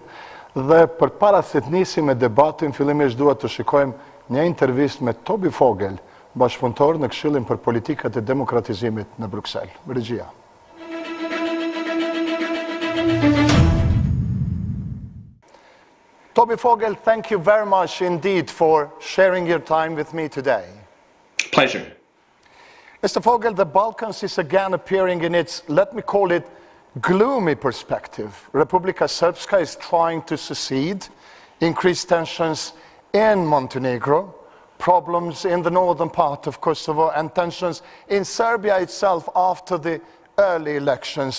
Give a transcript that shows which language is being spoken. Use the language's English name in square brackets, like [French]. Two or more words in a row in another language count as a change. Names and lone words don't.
[Albanian] Dhe përpara se të nisim me debatin, fillimisht dua të shikojmë një intervistë me Tobi Fogel, bashkëpunëtor në Këshillin për Politikat e Demokratizimit në Bruksel. Regjia. [English] Tobi Fogel, thank you very much indeed for sharing your time with me today. Pleasure. Mr. Fogel, the Balkans is again appearing in its, let me call it, gloomy perspective. Republika Srpska is trying to secede, increase tensions in Montenegro, problems in the northern part of Kosovo, and tensions in Serbia itself after the early elections.